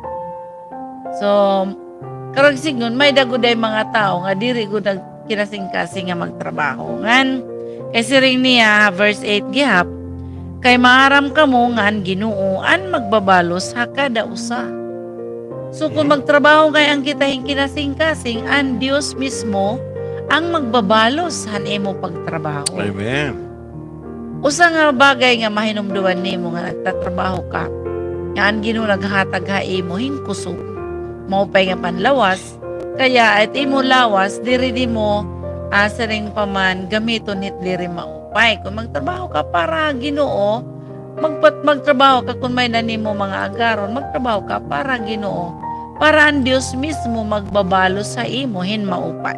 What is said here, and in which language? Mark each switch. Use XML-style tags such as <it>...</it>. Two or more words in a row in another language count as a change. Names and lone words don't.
<war>So karag signon may daguday mga tao nga diri gud kinasing-kasing nga magtrabaho. Ngan kasi ring niya verse 8 gihap, kay maaram kamo ngan Ginoo an magbabalos ha kada usa. So kung magtrabaho kay ang kitahing kinasing-kasing, ang Dios mismo ang magbabalos han imo pagtrabaho. Amen. Usa nga bagay nga mahinumduman nimo nga nagtatrabaho ka, nga ang Ginoo naghatag ha imo hinkusog. Mao pay nga panlawas, kaya at imo lawas diri di mo asaring paman gamiton nit diri maupay. Kung magtrabaho ka para Ginoo, magtrabaho ka kung may nanimo mga agaron, magtrabaho ka para Ginoo, para ang Dios mismo magbabalos sa imo hin maupay.</war>